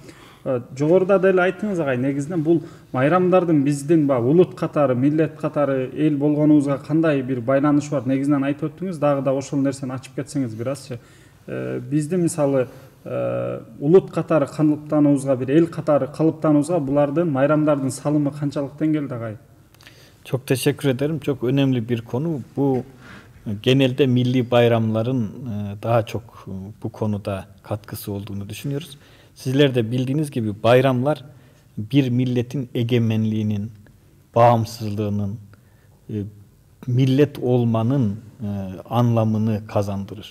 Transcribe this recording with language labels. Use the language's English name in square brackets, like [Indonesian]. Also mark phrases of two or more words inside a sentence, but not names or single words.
[Kyrgyz] Жогоруда деле айттыңыз агай, негизинен бул майрамдардын биздин баягы улут катары, миллет катары эл болгонубузга кандай бир байланышы бар? Негизинен айтып өттүңүз, дагы да ошол нерсени ачып кетсеңиз бир азчы. Биздин мисалы улут катары калыптануубузга, бир эл катары калыптануубузга булардын майрамдардын салымы канчалык деңгээлде агай? [Turkish] Çok teşekkür ederim. Çok önemli bir konu. Bu genelde milli bayramların daha çok bu konuda katkısı olduğunu düşünüyoruz. Sizler de bildiğiniz gibi bayramlar bir milletin egemenliğinin, bağımsızlığının, millet olmanın anlamını kazandırır.